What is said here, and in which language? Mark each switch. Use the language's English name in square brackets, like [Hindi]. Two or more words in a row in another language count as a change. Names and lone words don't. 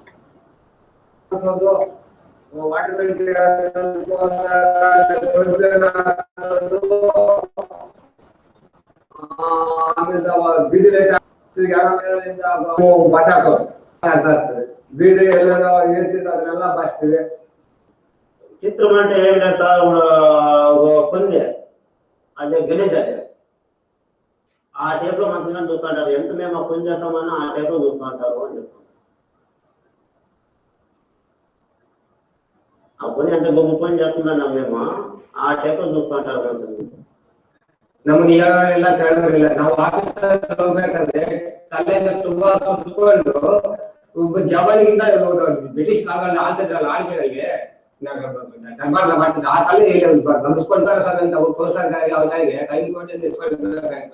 [Kannada] ವಾಟರ್ ಆಮೇಲೆ ಬೀದಿ ಬಾಟ ಹಾಕೋದು ಬೀದಿ ಎಲ್ಲ ಏರ್ತಿದ್ದು ಅದನ್ನೆಲ್ಲ ಬಾಚ್ತೀವಿ. [Telugu] చిత్రం అంటే ఏం లేదు సార్, కొంది అదే గలీజ్ అది ఆ టైప్ లో మంచిగా చూస్తుంటారు. ఎంత మేము పని చేస్తామని ఆ టైప్ లో చూస్తుంటారు అని చెప్తాం. ఆ పని అంటే గొప్ప పని చేస్తున్నాం మేము ఆ టైప్ లో చూస్తుంటారు. [Kannada] ನಮ್ಗೆ ಎಲ್ಲ ಕೇಳೋದಿಲ್ಲ. ನಾವು ಆಫೀಸ್ ಹೋಗ್ಬೇಕಾದ್ರೆ ತಲೆಯಿಂದ ತುಂಬಾ ಕುತ್ಕೊಂಡು ಒಬ್ಬ ಜವಾನಿಂದ ಬ್ರಿಟಿಷ್ ಕಾಲದಲ್ಲಿ ಆಳ್ತಿದ್ರಲ್ಲ ಆಳ್ಕೆಗಳಿಗೆ ದರ್ಬಾರ್ ಮಾಡ್ತಿದ್ದ ಆ ತಲೆ ಗಮನಿಸ್ಕೊಂತಾರೆ ಸರ್ ಅಂತ ಪ್ರೋತ್ಸಾಹಕಾರಿ ಅವರಿಗೆ ಕೈ ಕೊಟ್ಟು ನಿಲ್ಸ್ಕೊಳ್ಬೇಕಾಯ್ತು.